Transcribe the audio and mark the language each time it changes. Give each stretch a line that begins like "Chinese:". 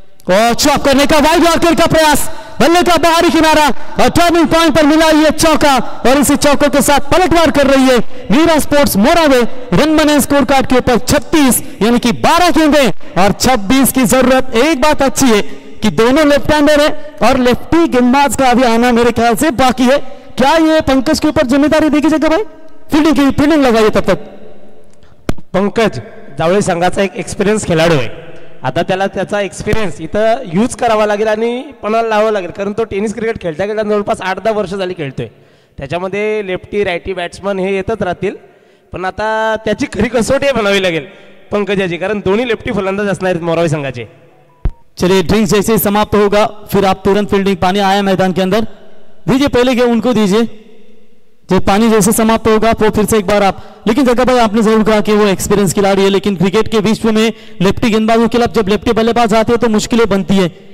Hindi: और चौक करने का वाइड यॉर्कर का प्रयास, बल्ले का बाहरी किनारा और टर्निंग पॉइंट पर मिला ये चौका और इसी चौकों के साथ पलटवार कर रही है मीरा स्पोर्ट्स मोरावे. रन बने स्कोर कार्ड के ऊपर 36, यानी कि 12 गेंदे और 26 की जरूरत. एक बात अच्छी है कि दोनों लेफ्ट हैंडर है और लेफ्टी गेंदबाज का अभी आना मेरे ख्याल से बाकी है. क्या ये पंकज के ऊपर जिम्मेदारी देखी जाएगा भाई? फील्डिंग लगाइए तब तक.
Marathi: पंकज जावळे संघाचा एक एक्सपिरियन्स खेळाडू आहे. आता त्याला त्याचा एक्सपिरियन्स इथं यूज करावा लागेल आणि पणाला लावावं लागेल, कारण तो टेनिस क्रिकेट खेळता खेळता जवळपास 8-10 वर्ष झाली खेळतोय. त्याच्यामध्ये लेफ्टी रायटी बॅट्समन हे येतच राहतील, पण आता त्याची खरी कसोटी बनावी लागेल पंकजाची, कारण दोन्ही लेफ्टी फलंदाज असणार आहेत मोरावे संघाचे.
Hindi: चलिए ड्रिंक्स जैसे ही समाप्त होगा फिर आप तुरंत फील्डिंग. पानी आया मैदान के अंदर, दीजिए पहले के उनको दीजिए. जब पानी जैसे समाप्त होगा वो फिर से एक बार आप. लेकिन जगह भाई आपने जरूर कहा कि वो एक्सपीरियंस खिलाड़ी है, लेकिन क्रिकेट के विश्व में लेफ्टी गेंदबाजों के खिलाफ जब लेफ्टी बल्लेबाज आते हैं तो मुश्किलें बनती है.